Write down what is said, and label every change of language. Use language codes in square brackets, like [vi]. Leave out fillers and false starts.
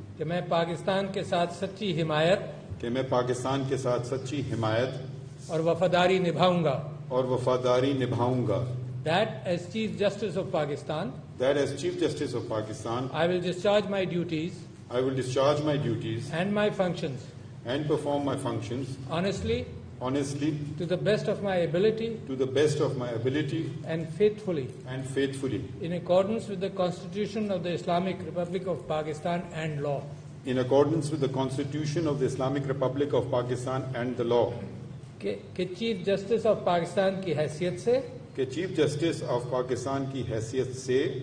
[ur] کہ میں پاکستان کے ساتھ سچی حمایت کہ میں پاکستان کے ساتھ سچی حمایت اور وفاداری نبھاؤں گا اور وفاداری نبھاؤں گا [en] That as Chief Justice of Pakistan, That as Chief Justice of Pakistan, I will discharge my duties I will discharge my duties and my functions and perform my functions honestly, honestly, to the best of my ability to the best of my ability and faithfully, in accordance with the Constitution of the Islamic Republic of Pakistan and law. In accordance with the Constitution of the Islamic Republic of Pakistan and the law. [ur] کہ chief justice of Pakistan کی حیثیت سے کہ chief justice of Pakistan کی حیثیت سے